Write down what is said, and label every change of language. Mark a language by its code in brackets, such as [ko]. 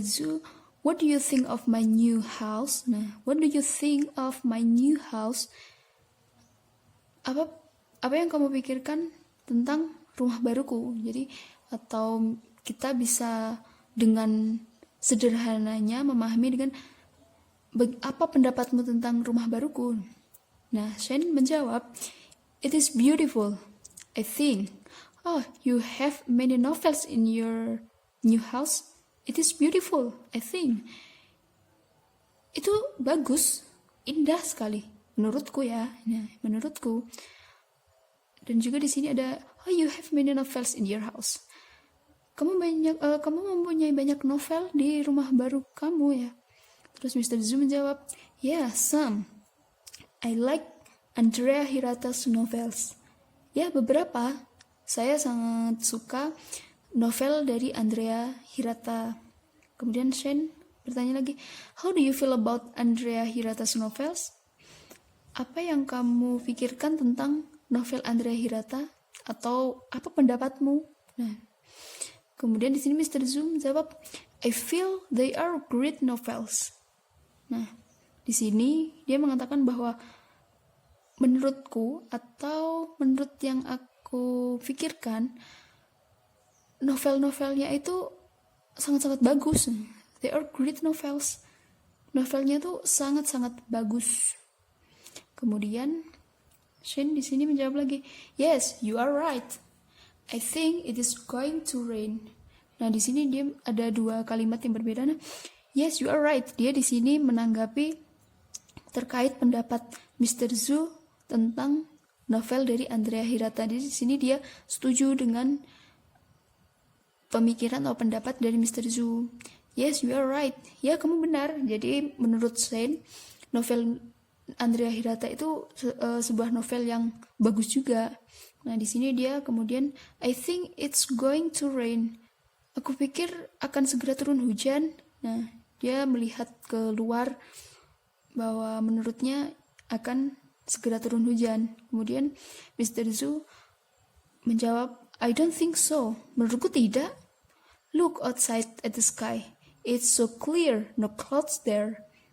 [en] Zhu, what do you think of my new house? [id] Nah, [en] what do you think of my new house? [id] Apa yang kamu pikirkan tentang rumah baruku? [en] Jadi, [id] atau kita bisa dengan sederhananya memahami dengan apa pendapatmu tentang rumah baruku? Nah, Shane menjawab, [en] it is beautiful, I think. Oh, you have many novels in your new house? It is beautiful, I think. [id] Itu bagus, indah sekali, menurutku ya. Nah, menurutku. Dan juga di sini ada, [en] oh, you have many novels in your house. [id] Kamu mempunyai banyak novel di rumah baru kamu ya. Terus Mr. [en] Zhu [id] menjawab, [en] yeah, some. I like Andrea Hirata's novels. [id] Ya, beberapa. Saya sangat suka novel dari Andrea Hirata. Kemudian Shane bertanya lagi, [en] how do you feel about Andrea Hirata's novels? [id] Apa yang kamu pikirkan tentang novel Andrea Hirata? Atau apa pendapatmu? Nah, kemudian di sini Mr. [en] Zhu [id] menjawab, [en] I feel they are great novels. [id] Nah, di sini dia mengatakan bahwa menurutku atau menurut yang aku pikirkan, novel-novelnya itu sangat-sangat bagus. [en] They are great novels. [id] Novelnya tuh sangat-sangat bagus. Kemudian Shane di sini menjawab lagi, [en] yes, you are right. I think it is going to rain. [id] Nah, di sini dia ada dua kalimat yang berbeda. Nah, [en] yes, you are right. [id] Dia di sini menanggapi terkait pendapat Mr. Zhu tentang novel dari Andrea Hirata. Di sini dia setuju dengan pemikiran atau pendapat dari Mr. Zhu. [en] Yes, you are right. [id] Ya, kamu benar. Jadi menurut Shane, novel Andrea Hirata itu sebuah novel yang bagus juga. Nah, di sini dia kemudian, [en] I think it's going to rain. [id] Aku pikir akan segera turun hujan. Nah, dia melihat keluar bahwa menurutnya akan segera turun hujan. Kemudian Mr. [en] Zhu [id] menjawab, [en] I don't think so. [id] Menurutku tidak. [en] Look outside at the sky. It's so clear, no clouds there.